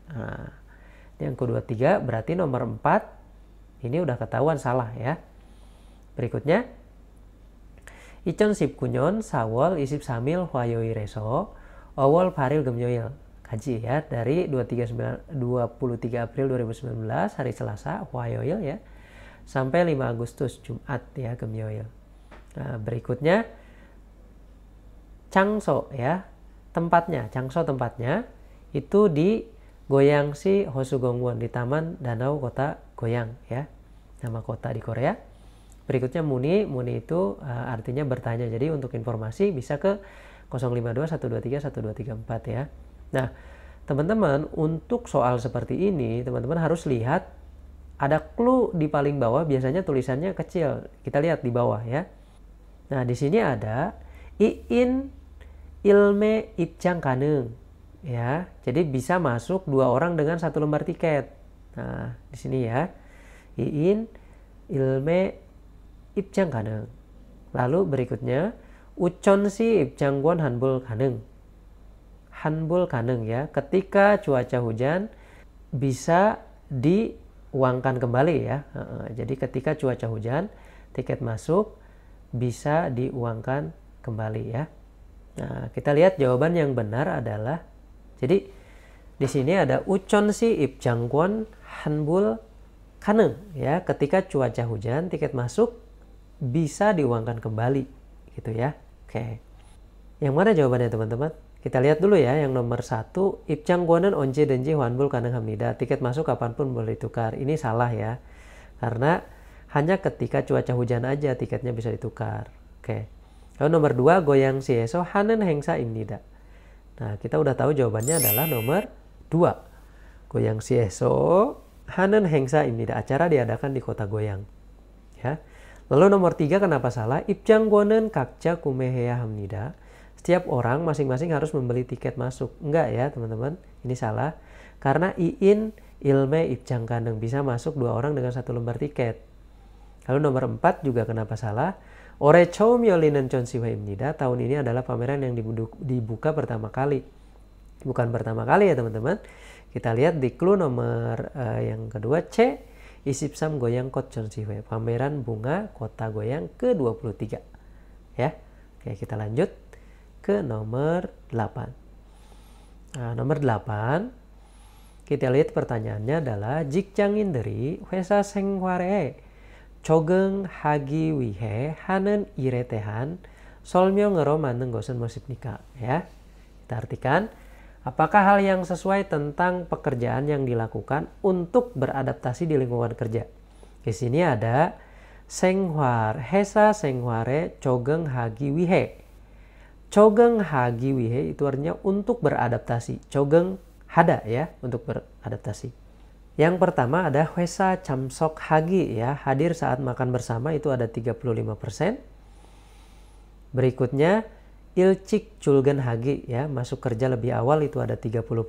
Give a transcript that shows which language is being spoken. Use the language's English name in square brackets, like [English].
[Indonesian] Nah, yang kedua-tiga berarti nomor 4 ini udah ketahuan salah ya. [Korean] Berikutnya 2019년 4월 23일 화요일에서 5월 8일 금요일. [Indonesian] Kaji ya, dari 23 April 2019 hari Selasa 화요일 ya sampai 5 Agustus Jumat ya, 금요일. Nah, berikutnya 장소 ya, tempatnya, 장소 tempatnya itu di Goyangsi Hosugongwon, di Taman Danau Kota Goyang ya, nama kota di Korea. Berikutnya Muni itu artinya bertanya. Jadi untuk informasi bisa ke 052 123 1234 ya. Nah, teman-teman, untuk soal seperti ini teman-teman harus lihat ada clue di paling bawah, biasanya tulisannya kecil. Kita lihat di bawah ya. Nah, di sini ada iin ilme 입장 가능 ya. Jadi bisa masuk 2 orang dengan 1 lembar tiket. Nah, di sini ya. [Korean] iin ilme 입장 가능. [Indonesian] Lalu berikutnya [Korean] 우천시 입장권 환불 가능. [Indonesian] Hanbul kaneng ya, ketika cuaca hujan bisa diuangkan kembali ya. Jadi ketika cuaca hujan, tiket masuk bisa diuangkan kembali ya. Nah, kita lihat jawaban yang benar adalah, jadi di sini ada [Korean] 우천시 입장권 환불 가능 [Indonesian] ya, ketika cuaca hujan tiket masuk bisa diuangkan kembali gitu ya. Oke. Yang mana jawabannya teman-teman? Kita lihat dulu ya, yang nomor 1, [Korean] 입장권은 언제든지 환불 가능합니다. [Indonesian] Tiket masuk kapanpun boleh ditukar. Ini salah ya, karena hanya ketika cuaca hujan aja tiketnya bisa ditukar. Oke. Lalu nomor 2, [Korean] 고양시에서 하는 행사입니다. [Indonesian] Nah, kita udah tahu jawabannya adalah nomor 2. [Korean] 고양시에서 하는 행사입니다. [Indonesian] Acara diadakan di kota Goyang. Ya. Lalu nomor 3, kenapa salah? [Korean] 입장권은 각자 구매해야 합니다. [Indonesian] Setiap orang masing-masing harus membeli tiket masuk. Enggak ya teman-teman, ini salah. Karena iin ilme 입장 가능, bisa masuk 2 orang dengan 1 lembar tiket. Lalu nomor 4 juga kenapa salah? [Korean] 올해 처음 열리는 전시회입니다. [Indonesian] Tahun ini adalah pameran yang dibuka pertama kali. Bukan pertama kali ya teman-teman. Kita lihat di clue nomor yang kedua, [Korean] 제23 고양 꽃 전시회. [Indonesian] Pameran bunga Kota Goyang ke-23. Ya. Oke, kita lanjut ke nomor 8. Nah, nomor 8 kita lihat pertanyaannya adalah [Korean] 직장인들이 회사 생활에 적응하기 위해 하는 일에 대한 설명으로 맞는 것은 무엇입니까? [Indonesian] Ya. Kita artikan, apakah hal yang sesuai tentang pekerjaan yang dilakukan untuk beradaptasi di lingkungan kerja? [Korean] Di sini ada 생활, 회사 생활에 적응하기 위해. 적응하기 위해 [Indonesian] itu artinya untuk beradaptasi. 적응하다 ya, untuk beradaptasi. Yang pertama ada 회사 참석하기 ya, hadir saat makan bersama itu ada 35%. Berikutnya 일찍 출근하기 ya, masuk kerja lebih awal itu ada 30%.